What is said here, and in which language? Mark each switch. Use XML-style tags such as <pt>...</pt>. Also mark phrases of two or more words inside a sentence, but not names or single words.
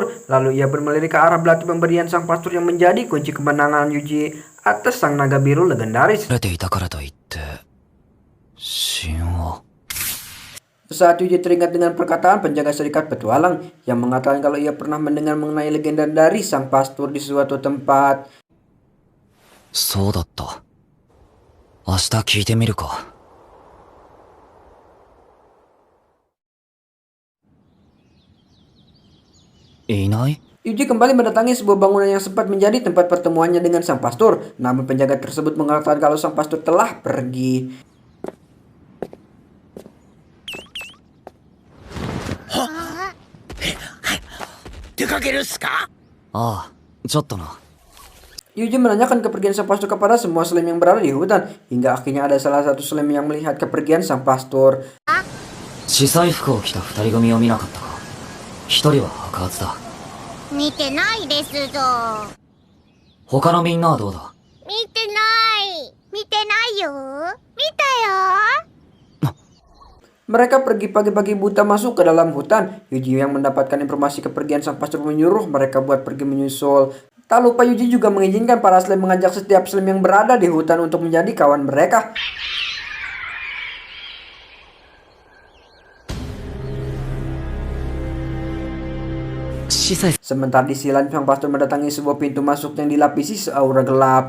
<id>Lalu ia pun melirik ke arah belati pemberian sang pastor yang menjadi kunci kemenangan Yuji atas sang naga biru legendaris.</id> <ja>れていたからといって神話</ja> <id>Saat Yuji teringat dengan perkataan penjaga serikat petualang yang mengatakan kalau ia pernah mendengar mengenai legenda dari sang pastor di suatu tempat.</id> <ja>そうだった。明日聞いてみるか。いない？</ja> <id>Yuji kembali mendatangi sebuah bangunan yang sempat menjadi tempat pertemuannya dengan sang pastor. Namun penjaga tersebut mengatakan kalau sang pastor telah pergi.</id> <ja>Ah, ちょっとな。</ja> <id>Yuji menanyakan kepergian sang pastor kepada semua slime yang berada di hutan. Hingga akhirnya ada salah satu slime yang melihat kepergian sang pastor.</id> <ja>司祭服を着た二人組を見なかったか。一人は白髪だ。見てないですぞ。他のみんなはどうだ？見てないよ。見たよ。</ja> <id>Mereka pergi pagi-pagi buta masuk ke dalam hutan. Yuji yang mendapatkan informasi kepergian sang pastor menyuruh mereka buat pergi menyusul. Tak lupa Yuji juga mengizinkan para slime mengajak setiap slime yang berada di hutan untuk menjadi kawan mereka. Sementara di sisi lain sang pastor mendatangi sebuah pintu masuk yang dilapisi seaura gelap.</id>